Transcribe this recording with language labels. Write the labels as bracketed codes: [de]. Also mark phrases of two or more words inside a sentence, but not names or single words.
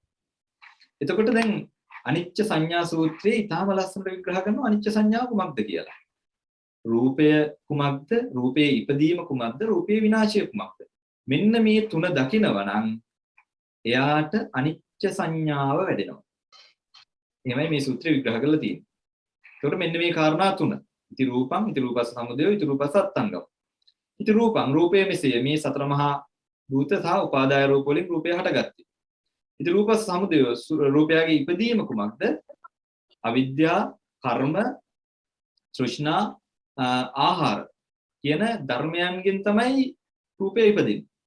[si] එතකොට දැන් අනිච්ච සංඥා සූත්‍රයේ ඊටාම ලස්සනට විග්‍රහ කරනවා අනිච්ච සංඥාව කුමක්ද කියලා. රූපය කුමක්ද? රූපයේ ඉපදීම කුමක්ද? රූපයේ විනාශය කුමක්ද? මෙන්න මේ තුන දකිනවා නම් එයාට අනිච්ච සංඥාව වැඩෙනවා. එහෙමයි මේ සූත්‍රය විග්‍රහ කරලා තියෙන්නේ. ඒකට මෙන්න මේ කාරණා තුන. [pi] ඉති රූපං, ඉති රූපස්ස සමුදය, ඉති රූපස්ස අත්ංගම. ඉති රූපං [si] රූපයේ මෙසේ මේ සතර මහා භූත සහ උපාදාය රූප වලින් රූපය හටගත්තේ. [pi] ඉති රූපස්ස සමුදය [si] රූපයගේ ඉපදීම කුමක්ද? අවිද්‍යාව, කර්ම, තෘෂ්ණා, ආහාර කියන ධර්මයන්ගෙන් තමයි රූපය ඉපදින්නේ.